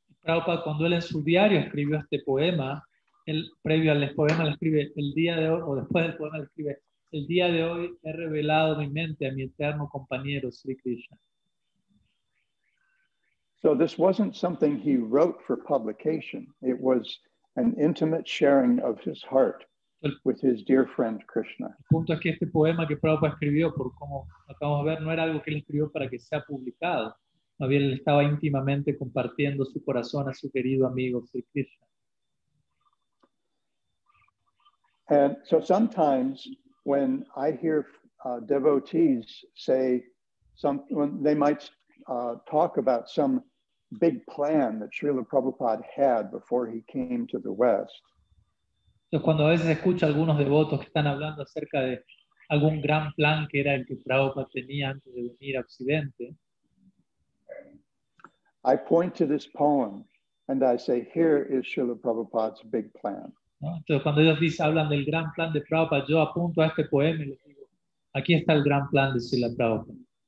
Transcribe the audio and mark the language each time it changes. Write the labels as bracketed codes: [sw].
[es] Prabhupada, cuando él en su diario escribió este poema, él previo al poema le escribe, el día de hoy, o después del poema le escribe, el día de hoy he revelado mi mente a mi eterno compañero, Sri Krishna. [en] So this wasn't something he wrote for publication. It was an intimate sharing of his heart with his dear friend Krishna. [es] El punto es que este poema que Prabhupada escribió, por como acabamos de ver, no era algo que él escribió para que sea publicado. Más bien él estaba íntimamente compartiendo su corazón a su querido amigo Sri Krishna. [en] And so sometimes when I hear devotees say when they might talk about some big plan that Srila Prabhupada had before he came to the West. [es] Entonces, cuando a veces escucho a algunos devotos que están hablando acerca de algún gran plan que era el que Prabhupada tenía antes de venir a Occidente, [en] I point to this poem and I say, here is Srila Prabhupada's big plan. [es] ¿no? Entonces, cuando ellos hablan del gran plan de Prabhupada, yo apunto a este poema y les digo, aquí está el gran plan de Srila Prabhupada.